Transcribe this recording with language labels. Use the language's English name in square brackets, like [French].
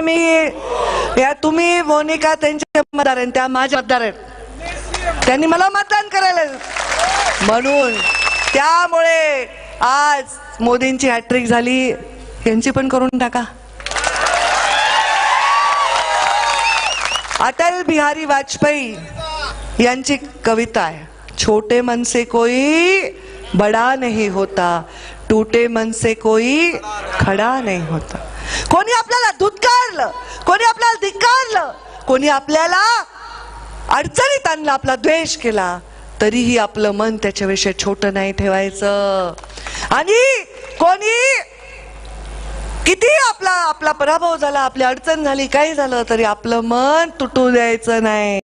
[Marathi] मी या तुम्ही मोनिका त्यांचे मतदार आहेत, त्या माझ्या मतदार आहेत, त्यांनी मला मतदान करायला, म्हणून त्यामुळे आज मोदींची हॅट्रिक झाली, यांची पण करून टाका। [Hindi] अटल बिहारी वाजपेयी [Marathi] यांची कविता आहे, [Hindi] छोटे मन से कोई बड़ा नहीं होता, टूटे मन से कोई खड़ा नहीं होता। [Marathi] कोणी आपल्याला धुतकारलं, कोणी आपल्याला धिक्कारलं, कोणी आपल्याला अडचणीत आणलं, आपला द्वेष केला, तरीही आपलं मन त्याच्याविषयी छोटं नाही ठेवायचं। आणि कोणी किती आपला पराभव झाला, आपली अडचण झाली, काही झालं तरी आपलं मन तुटू द्यायचं नाही।